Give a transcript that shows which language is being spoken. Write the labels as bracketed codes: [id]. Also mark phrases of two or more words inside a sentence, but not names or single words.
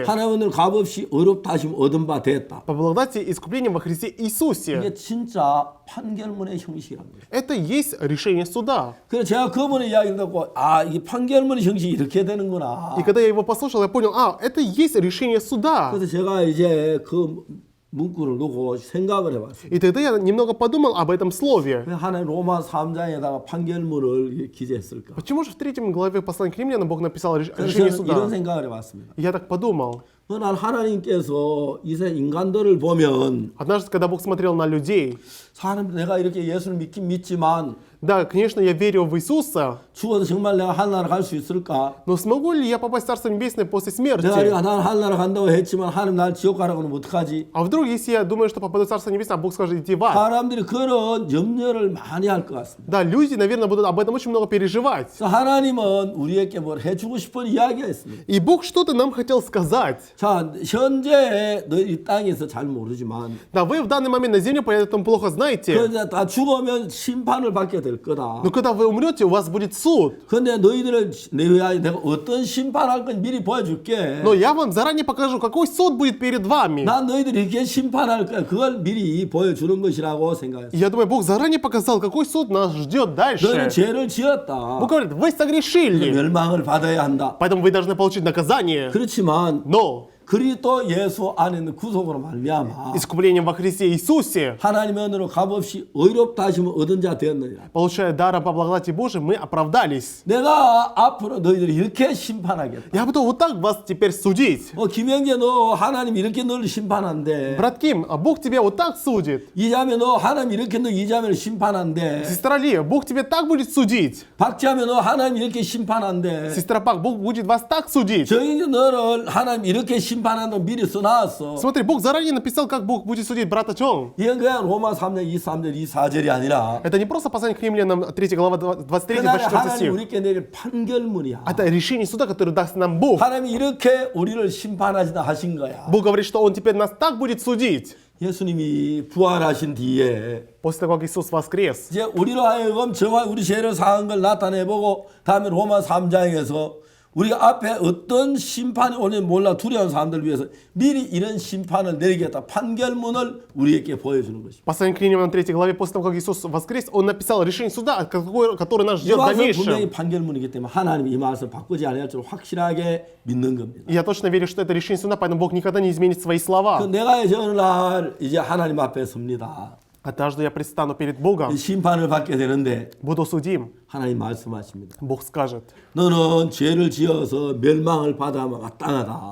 [ko] 하나님을 값없이 의롭다 하심 얻은 바 됐다. [ru] по благодати и искуплением во Христе Иисусе, [ko] 이게 진짜 판결문의 형식이라는 거예요. [ru] это и есть решение суда. [ko] 그래서 제가 그분의 이야기를 듣고 이게 판결문의 형식이 이렇게 되는구나. [ru] И когда я его послушал, я понял, это и есть решение суда. [ko] 그래서 제가 이제 그 문구를 놓고 생각을 해봤어요. [ru] И тогда я немного подумал об этом слове. [ko] 왜 하나님 로마 3장에다가 판결문을 기재했을까? [ru] Почему же в 3 главе послания к римлянам Бог написал [ko] 그래서 [ru] решение [ko] 저는 이런 [ru] суда? [ko] 생각을 해봤습니다. [ru] И я так подумал. [ko] 그날 하나님께서 이세 인간들을 보면 [ru] Однажды, когда Бог смотрел на людей, [ko] 사람 내가 이렇게 예수를 믿긴 믿지만 [ru] да, конечно, я верю в Иисуса, [ko] 죽어도 정말 내가 하늘나라 갈 수 있을까? [ru] но смогу ли я попасть в Царство Небесное после [ko] 내가 [ru] смерти? [ko] 난 하늘나라 간다고 했지만 하나님 날 지옥 가라고 하면 어떡하지? [ru] А вдруг, если я думаю, что попаду в Царство Небесное, а Бог скажет, иди в ад? [ko] 사람들이 그런 염려를 많이 할 것 같습니다. [ru] Да, люди, наверное, будут об этом очень много переживать. [ko] 그래서 하나님은 우리에게 뭘 해주고 싶은 이야기가 있습니다. [ru] И Бог что-то нам хотел сказать. [ko] 자, 현재 너희 땅에서 잘 모르지만 [ru] Да, вы в данный момент на земле поэтому плохо знаете. [ko] 그런데 다 죽으면 심판을 받게 될 거다. [ru] Но когда вы умрете, у вас будет суд. [ko] 근데 너희들을 내가 어떤 심판할 건 미리 보여줄게. [ru] Но я вам заранее покажу, какой суд будет перед вами. [ko] 난 너희들이 이렇게 심판할 거야. 그걸 미리 보여주는 것이라고 생각했어. [ru] И я думаю, Бог заранее показал, какой суд нас ждет [ko] 너희는 [ru] дальше. [ko] 죄를 지었다. [ru] Бог говорит, вы согрешили, [ko] 멸망을 받아야 한다. [ru] поэтому вы должны получить наказание. [ko] 그렇지만 [ru] Но [ko] 그리스도 예수 안에 있는 구속으로 말미암아 [ru] искуплением во Христе Иисусе, [ko] 하나님의 은혜로 값없이 의롭다 하심을 얻은 자 되었느니라. [ru] получая даром по благодати Божией, мы оправдались. [ko] 내가 앞으로 너희들을 이렇게 심판하겠다. [ru] Я буду вот так вас теперь судить. [ko] 김영재 너 하나님 이렇게 너를 심판한대. [ru] Брат Ким, а Бог тебя вот так судит. [ko] 이자매 너 하나님 이렇게 너 이자매를 심판한대. [ru] Сестра Лия, Бог тебя так будет судить. [ko] 박자매 너 하나님 이렇게 심판한대. [ru] Сестра Пак, Бог будет вас так судить. [ko] 정인재 너를 하나님 이렇게 심판한다고 미리 써놨어. [ru] Смотри, Бог заранее написал, как Бог будет судить брата Чон. [ko] 이건 그냥 로마 3장 23절 24절이 아니라 [ru] Это не просто послание к римлянам 3 глава 23-24 [ko] 그날에 하나님 [ru] стих. [ko] 우리께 내릴 판결문이야. [ru] Это решение суда, которое даст нам Бог. [ko] 하나님이 이렇게 우리를 심판하시다 하신 거야. [ru] Бог говорит, что Он теперь нас так будет судить. [ko] 예수님이 부활하신 뒤에 [ru] После того, как Иисус воскрес. [ko] 이제 우리로 하여금 정확히 우리 죄를 사한 걸 나타내보고 다음에 로마 3장에서 우리가 앞에 어떤 심판이 오는지 몰라 두려운 사람들을 위해서 미리 이런 심판을 내리겠다 판결문을 우리에게 보여주는 것입니다. [ru] Послание к римлянам 3 главе, после того, как Иисус воскрес, Он написал решение суда, которое нас [ko] 이 [ru] ждет в [ko] 말씀 분명히 [ru] дальнейшем. [ko] 판결문이기 때문에 하나님이 이 말씀을 바꾸지 않을 줄 확실하게 믿는 겁니다. [ru] И я точно верю, что это решение суда, поэтому Бог никогда не изменит свои слова. [ko] 내가 이제 어느 날 이제 하나님 앞에 섭니다. [ru] Однажды я предстану перед Богом, [ko] 심판을 받게 되는데 [ru] буду судим. [ko] 하나님 말씀하십니다. [ru] Бог скажет, [ko] 너는 죄를 지어서 멸망을 받아 마땅하다.